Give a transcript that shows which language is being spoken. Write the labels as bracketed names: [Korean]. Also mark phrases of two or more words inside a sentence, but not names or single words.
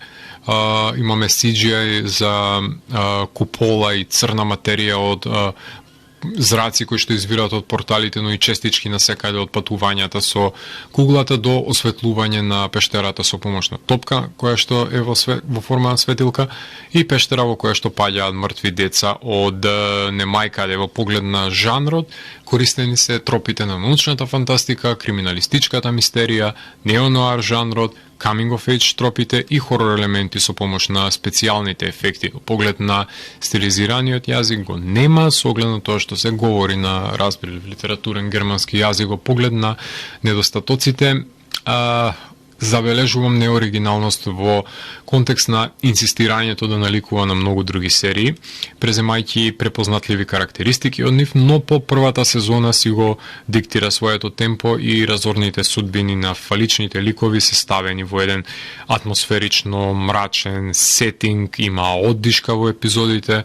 [Macedonian] Имаме CGI за купола и црна материја од зраци кои што извираат од порталите, но и честички на секаде од патувањата со куглата до осветлување на пештерата со помош на топка која што е во форма на светилка и пештера во која што паѓаат мртви деца од немајкаде. Во поглед на жанрот користени се тропите на научната фантастика, криминалистичката мистерија, неонуар жанрот, [English] coming of age [Macedonian] тропите и хорор елементи со помош на специјалните ефекти. Во поглед на стилизираниот јазик го нема, со оглед на тоа што се говори на разбрив литературен германски јазик. Во поглед на недостатоците, забележувам неоригиналност во контекст на инсистирањето да наликува на многу други серии, преземајќи препознатливи карактеристики од нив, но по првата сезона си го диктира своето темпо и разорните судбини на фаличните ликови се ставени во еден атмосферично мрачен сетинг, има оддишка во епизодите.